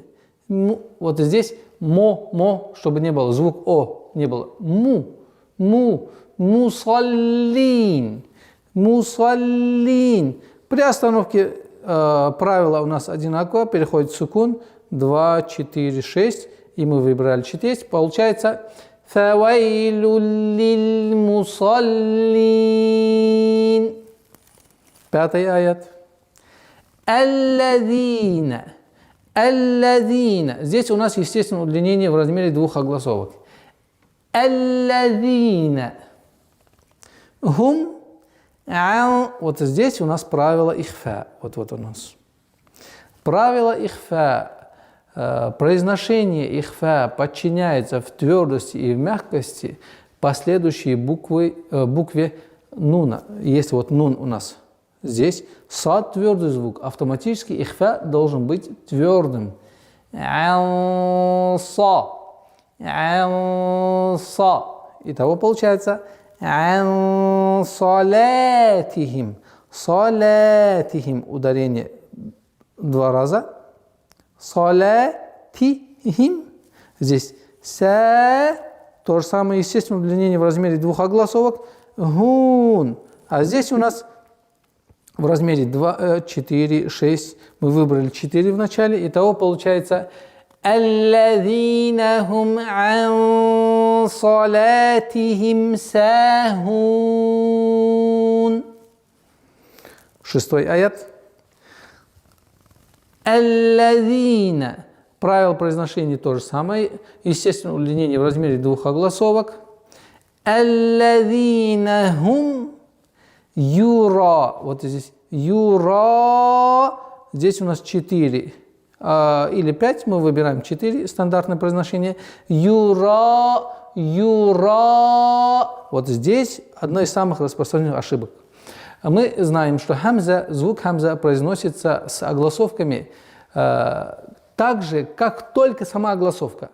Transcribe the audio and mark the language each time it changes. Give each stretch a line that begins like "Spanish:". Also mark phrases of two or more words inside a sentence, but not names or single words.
Russian: Вот здесь мо, чтобы не было, звук о не было. Мусаллин. Мусаллин. При остановке правило у нас одинаково, переходит сукун, 2, 4, 6, и мы выбрали 4. Получается
Arabic: فويل للمصلين.
Russian: 5-й аят. Аллазина. Аллазина. Здесь у нас, естественно, удлинение в размере 2 огласовок.
Arabic: الذين. هم.
Russian: Вот здесь у нас правило ихфа. Вот у нас. Правило ихфа. Произношение ихфа подчиняется в твердости и в мягкости последующей букве нуна. Если вот нун у нас здесь, сад твердый звук, автоматически ихфа должен быть твердым. Са. Итого получается
Arabic: عن صلاتهم.
Russian: Салатихим. Ударение 2 раза. Салатихим. Здесь са. То же самое естественное удлинение в размере 2 огласовок. Гун. А здесь у нас в размере 2, 4, 6. Мы выбрали 4 в начале. Итого получается
Arabic: الذين هم عن صلاتهم ساهون.
Russian: 6-й аят. الذين. Правило произношения то же самое. Естественное удлинение в размере 2 огласовок.
Arabic: الذين هم юра.
Russian: Вот здесь юра. Здесь у нас 4. Или 5. Мы выбираем 4. Стандартное произношение.
Arabic: يراءون. يراءون.
Russian: Вот здесь одна из самых распространенных ошибок. Мы знаем, что хамза, звук хамза произносится с огласовками так же, как только сама огласовка.